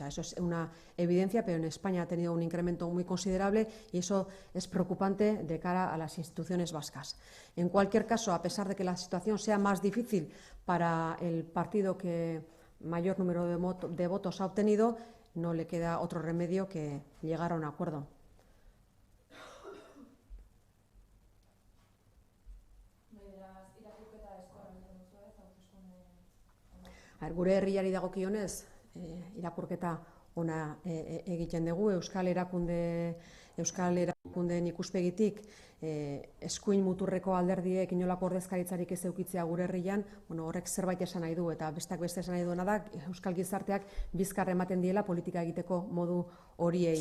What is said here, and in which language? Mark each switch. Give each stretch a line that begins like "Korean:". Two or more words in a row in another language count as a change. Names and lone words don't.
Spanish: Eso es una evidencia, pero en España ha tenido un incremento muy considerable y eso es preocupante de cara a las instituciones vascas. En cualquier caso, a pesar de que la situación sea más difícil para el partido que mayor número de votos ha obtenido, no le queda otro remedio que llegar a un acuerdo.
Basque: Gure herriari dagokionez, irakurketa ona egiten dugu. Euskal erakundeen ikuspegitik, eskuin muturreko alderdiek inolako ordezkaritzarik ez edukitzea gure herrian, horrek zerbait esan nahi du, eta besteak beste esan nahi duena da, euskal gizarteak bizkar ematen diela politika egiteko modu horiei.